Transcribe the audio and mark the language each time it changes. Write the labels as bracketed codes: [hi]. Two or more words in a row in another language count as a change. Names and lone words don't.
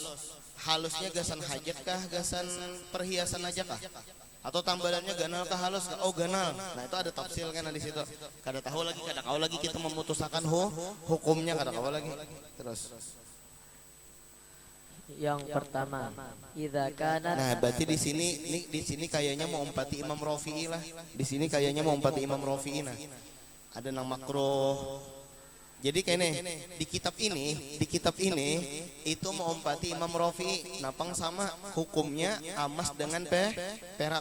[bjn] Halusnya gasan hajat kah, gasan perhiasan aja kah? Atau tambalannya ganal kah halus kah? Oh ganal. Nah itu ada tafsir kan di situ. Kada tahu lagi kita memutuskan hukumnya kada tahu lagi. Terus. Yang pertama, [ar] idza kana. [bjn] Nah, berarti di sini kayaknya mau empati Imam Rafi'i lah. Di sini kayaknya mau empati Imam Rafi'i nah. Ada nang makruh. Jadi kayaknya di kitab ini itu mau empati Imam Rafi'i. Napang sama hukumnya amas dengan perak.